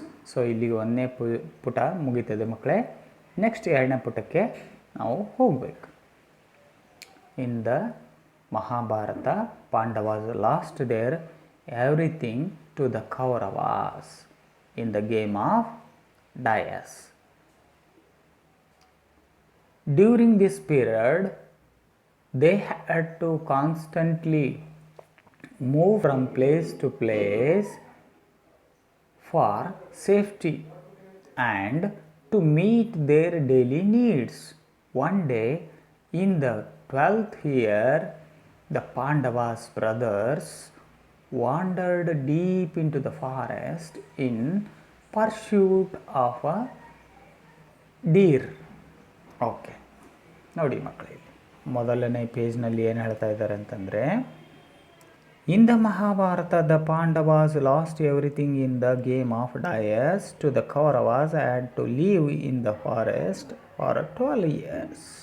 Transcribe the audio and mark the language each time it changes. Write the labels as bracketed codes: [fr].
[kn] So ಇಲ್ಲಿಗೆ 1ನೇ ಪುಟ ಮುಗೀತದೆ ಮಕ್ಕಳೇ. ನೆಕ್ಸ್ಟ್ 2ನೇ ಪುಟಕ್ಕೆ ನಾವು ಹೋಗಬೇಕು. [en] In the Mahabharata Pandavas lost their everything to the Kauravas in the game of dice. During this period they had to constantly move from place to place for safety and to meet their daily needs. One day in the 12th year, the Pandavas brothers wandered deep into the forest in pursuit of a deer. [kn] Okay, ನೋಡಿ ಮಕ್ಕಳೇ, ಮೊದಲನೇ ಪೇಜ್ನಲ್ಲಿ ಏನು ಹೇಳ್ತಾ ಇದ್ದಾರೆ ಅಂತಂದರೆ, [en] In the Mahabharata the Pandavas lost everything in the game of dice to the Kauravas had to leave in the forest for 12 years.